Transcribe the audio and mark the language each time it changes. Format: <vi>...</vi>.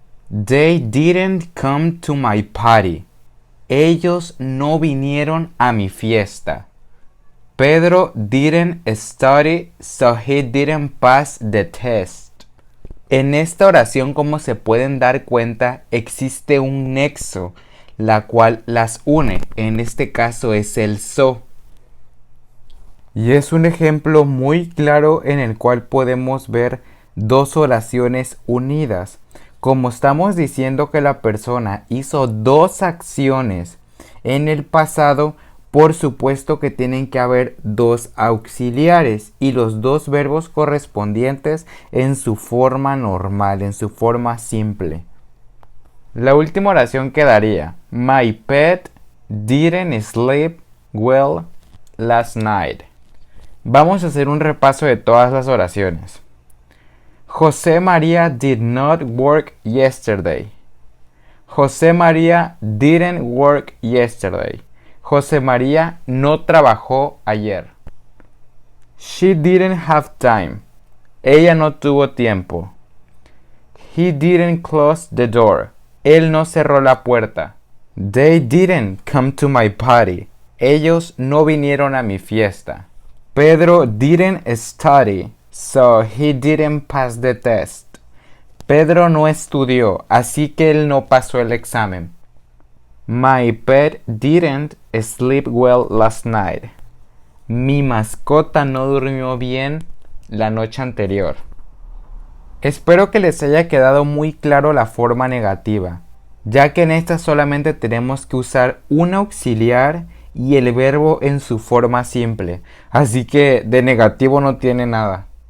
<en>They didn't come to my party.</en> <es>Ellos no vinieron a mi fiesta.</es> <en>Pedro didn't study, so he didn't pass the test.</en> <es>En esta oración, como se pueden dar cuenta, existe un nexo, la cual las une. En este caso es el so. Y es un ejemplo muy claro en el cual podemos ver dos oraciones unidas. Como estamos diciendo que la persona hizo dos acciones en el pasado, por supuesto que tienen que haber dos auxiliares y los dos verbos correspondientes en su forma normal, en su forma simple. La última oración quedaría:</es> <en>My pet didn't sleep well last night.</en> <es>Vamos a hacer un repaso de todas las oraciones.</es> <en>José María did not work yesterday. José María didn't work yesterday.</en> <es>José María no trabajó ayer.</es> <en>She didn't have time.</en> <es>Ella no tuvo tiempo.</es> <en>He didn't close the door.</en> <es>Él no cerró la puerta.</es> <en>They didn't come to my party.</en> <es>Ellos no vinieron a mi fiesta.</es> <en>Pedro didn't study, so he didn't pass the test.</en> <es>Pedro no estudió, así que él no pasó el examen.</es> <en>My pet didn't sleep well last night.</en> <es>Mi mascota no durmió bien la noche anterior. Espero que les haya quedado muy claro la forma negativa, ya que en esta solamente tenemos que usar un auxiliar y el verbo en su forma simple, así que de negativo no tiene nada.</es>